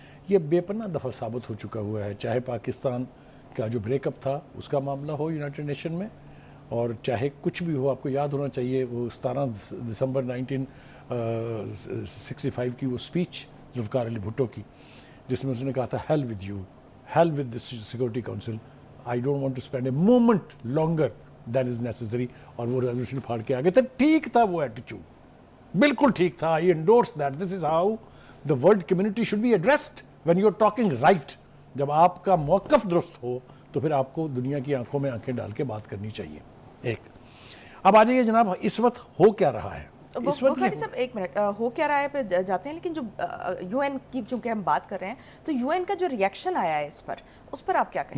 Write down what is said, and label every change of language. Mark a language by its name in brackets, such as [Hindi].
[Urdu] یہ بے پناہ دفعہ ثابت ہو چکا ہوا ہے, چاہے پاکستان کا جو بریک اپ تھا اس کا معاملہ ہو یونائٹڈ نیشن میں, اور چاہے کچھ بھی ہو. آپ کو یاد ہونا چاہیے وہ 17 دسمبر 1965 کی وہ اسپیچ ذوالفقار علی بھٹو کی, جس میں اس نے کہا تھا [English] hell with you, hell with the Security Council, I don't want to spend a moment longer than is necessary. [Urdu] اور وہ ریزولوشن پھاڑ کے آگے تھا. ٹھیک تھا وہ ایٹیچیوڈ, بالکل ٹھیک تھا. [English] I endorse that. This is how the world community should be addressed when you're talking right. [Urdu] جب آپ کا موقف درست ہو تو پھر آپ کو دنیا کی آنکھوں میں آنکھیں ڈال کے بات کرنی چاہیے. ایک اب آ جائیے جناب, اس وقت ہو کیا رہا ہے؟ بخاری صاحب ایک منٹ, ہو کیا رہا ہے پہ جاتے ہیں, لیکن جو یو این کی چونکہ ہم بات کر رہے ہیں تو یو این کا جو ریئیکشن آیا ہے اس پر آپ کیا کہیں؟